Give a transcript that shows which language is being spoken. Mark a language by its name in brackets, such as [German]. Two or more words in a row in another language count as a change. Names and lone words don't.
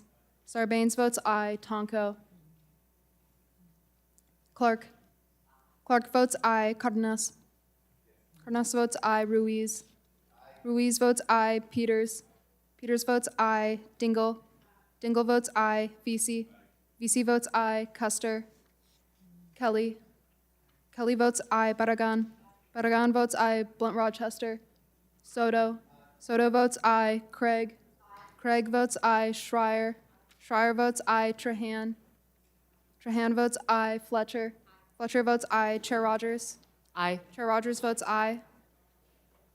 [English] Sarbanes votes aye. Tonko. Clark. Clark votes aye. Cardenas. Cardenas votes aye. Ruiz. Ruiz votes aye. Peters. Peters votes aye. Dingell. Dingell votes aye. Vesey. Vesey votes aye. Custer. Kelly. Kelly votes aye. Barragan. Barragan votes aye. Blunt Rochester. Soto. Soto votes aye. Craig. Craig votes aye. Schreier. Schreier votes aye. Trahan. Trahan votes aye. Fletcher. Fletcher votes aye. Chair Rogers. Aye. Chair Rogers votes aye.